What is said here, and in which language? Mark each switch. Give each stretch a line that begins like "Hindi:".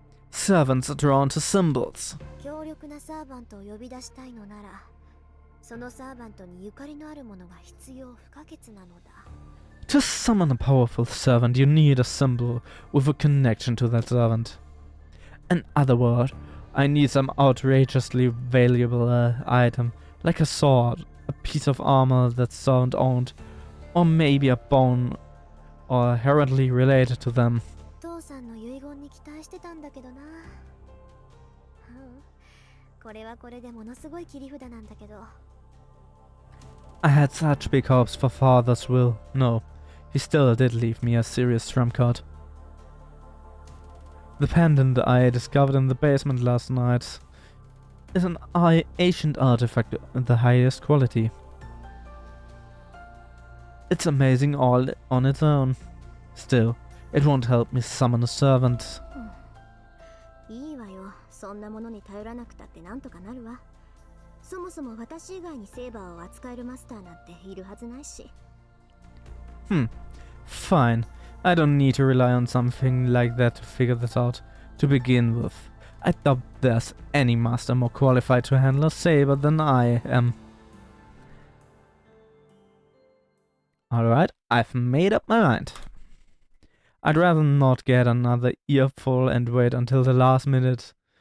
English: Servants are drawn to symbols.
Japanese: 強力なサーバントを呼び出したいのなら、そのサーバントにゆかりのあるものが必要不可欠なのだ。
English: To summon a powerful servant, you need a symbol with a connection to that servant. In other words, I need some outrageously valuable item, like a sword, a piece of armor that servant owned, or maybe a bone or heraldly related to them.
Japanese: 父さんの遺言に期待してたんだけどな。これはこれでものすごい切り札なんだけど。
English: I had such big hopes for father's will. No, he still did leave me a serious trump card. The pendant I discovered in the basement last night is an ancient artifact of the highest quality. It's amazing all on its own. Still, it won't help me summon a servant.
Japanese: いいわよ。そんなものに頼らなくたってなんとかなるわ。そもそも私以外にセーバーを扱えるマスターなんているはずないし。
English: Fine. I don't need to rely on something like that to figure this out. To begin with, I doubt there's any master more qualified to handle a saber than I am. Alright, I've made up my mind. I'd rather not get another earful and wait until the last minute.